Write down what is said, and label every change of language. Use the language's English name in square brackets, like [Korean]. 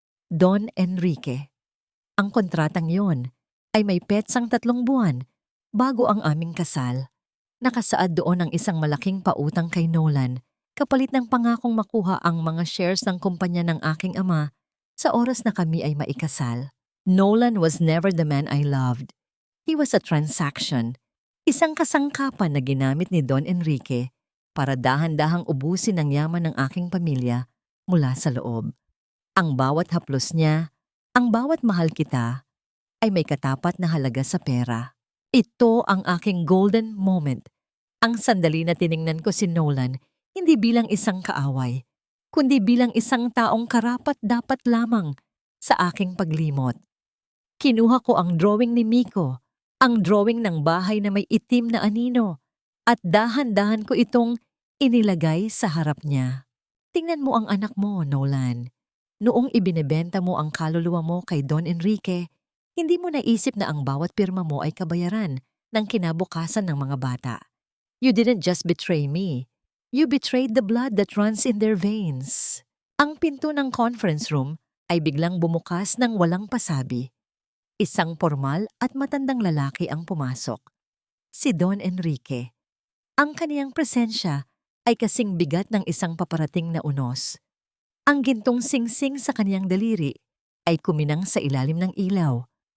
[Filipino] Don Enrique. Ang kontratang yon ay may petsang 3 buwan bago ang aming kasal. Nakasaad doon ang isang malaking pautang kay Nolan kapalit ng pangakong makuha ang mga shares ng kumpanya ng aking ama sa oras na kami ay maikasal. [English] Nolan was never the man I loved. He was a transaction. [Filipino] Isang kasangkapan na ginamit ni Don Enrique para dahan-dahang ubusin ang yaman ng aking pamilya mula sa loob. Ang bawat haplos niya, ang bawat mahal kita, ay may katapat na halaga sa pera. Ito ang aking golden moment. Ang sandali na tiningnan ko si Nolan hindi bilang isang kaaway, kundi bilang isang taong karapat-dapat lamang sa aking paglimot. Kinuha ko ang drawing ni Miko, ang drawing ng bahay na may itim na anino, at dahan-dahan ko itong inilagay sa harap niya. Tingnan mo ang anak mo, Nolan. Noong ibinebenta mo ang kaluluwa mo kay Don Enrique, hindi mo naisip na ang bawat pirma mo ay kabayaran ng kinabukasan ng mga bata. [English] You didn't just betray me. You betrayed the blood that runs in their veins. [Filipino] Ang pinto ng conference room ay biglang bumukas ng walang pasabi. Isang formal at matandang lalaki ang pumasok. Si Don Enrique. Ang kaniyang presensya ay kasing bigat ng isang paparating na unos. Ang gintong singsing sa kaniyang daliri ay kuminang sa ilalim ng ilaw.